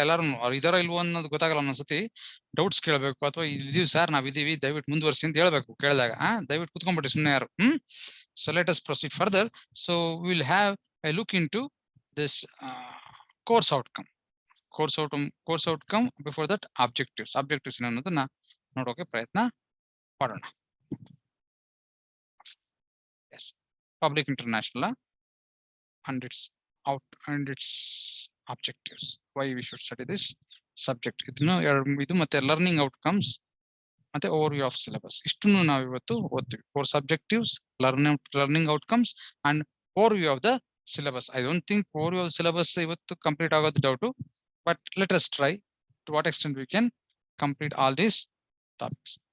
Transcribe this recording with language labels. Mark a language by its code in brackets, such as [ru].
[kn] ಎಲ್ಲಾರು ಅವ್ರು ಇದಾರ ಇಲ್ವೋ ಅನ್ನೋದು ಗೊತ್ತಾಗಲ್ಲ. ಒಂದೊಂದ್ಸತಿ ಡೌಟ್ಸ್ ಕೇಳಬೇಕು, ಅಥವಾ ಇದೀವಿ ಸರ್ ನಾವ್ ಇದೀವಿ ದಯವಿಟ್ಟು ಮುಂದುವರ್ಸಿ ಅಂತ ಹೇಳ್ಬೇಕು ಕೇಳಿದಾಗ. ದಯವಿಟ್ಟು ಕೂತ್ಕೊಂಡ್ಬಿಟ್ರಿ ಸುಮ್ನೆ ಯಾರು. [en] So let us proceed further. So will have a look in to this course outcome. Course outcome before that objectives [kn] ಅನ್ನೋದನ್ನ ನೋಡೋಕೆ ಪ್ರಯತ್ನ ಮಾಡೋಣ. [en] Yes, public international and its objectives, why we should study this subject. [kn] ಇದು ಮತ್ತೆ learning outcomes ಮತ್ತೆ overview of syllabus. ಇಷ್ಟನ್ನು ನಾವು ಇವತ್ತು ಓದ್ತೀವಿ. Course objectives, learning outcomes and overview of the syllabus. [en] I don't think overview of syllabus [kn] ಇವತ್ತು complete ಆಗೋದು doubt, [en] But let us try to what extent we can complete all these topics.